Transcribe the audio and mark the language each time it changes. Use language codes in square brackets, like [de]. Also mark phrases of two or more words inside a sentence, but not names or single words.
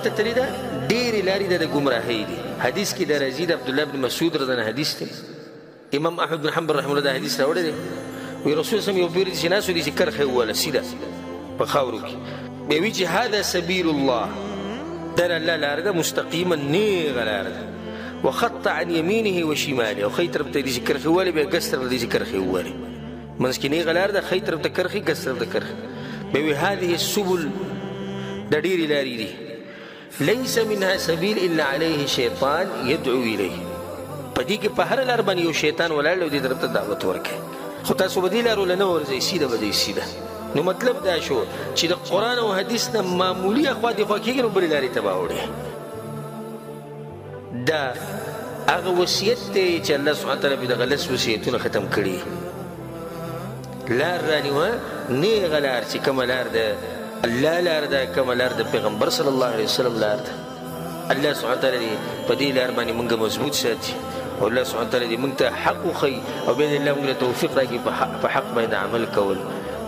[ps] ته تللې ده ډېرې لارې ده د ګمراهۍ دي حدیث کې د راځي د عبدالله بن مسعود [ar] رضی الله [ps] حدیث دی امام احمد بن حنبل [ar] رحمه الله [ps] دا حدیث راوړی دی وی رسول صلی یو پیر چې ناست و دې چې کرښه یې ووهله سیده په خاورو کې بیا وی چې [ar] هذا سبیل الله [ps] دا د الله لاره ده مستقیما نیغه لاره ده [ar] وخط عن یمینه و شماله [ps] او ښی طرف ته دې چې کرښې ووهلې بیا ګس طرف ته دې چې کرښې ووهلې منځ کې نیغه لاره ده ښی طرف ته کرښې ګس طرف ته کرښې بیا وی [ar] هذه السبل [ps] دا ډېرې لارې دي [ar] ليس منها سبيل الا عليه شيطان يدعو اليه [ps] پدې کې په هر لار باندې یو شیطان ولاړ دی دې طرف ته دعوت ورکړي خو تاسو به دې لارو له نه ورځئ سیده به ځئ سیده نو مطلب دا شو چې د قرآن او حدیث نه معمولي اخوا دېخوا کېږي نو بلې لارې ته به اوړي دا هغه وصیت دی چې [ar] الله سبحانه تعالی [ps] به دغه لس وصیتونه ختم کړي لار رانیوه نیغه لار چې کومه لار ده الله لار ده کومه لار د پیغمبر [ar] صلی الله علیه وسلم [ps] لار ده [ar] الله سبحانه تعالی [ps] په دې لار باندې موږ مضبوط ساتي او [ar] الله سبحانه تعالی [ps] دې موږ ته حق وښیي او [ar] باذن الله [ps] موږ له توفیق راکړي په حق باندې عمل کول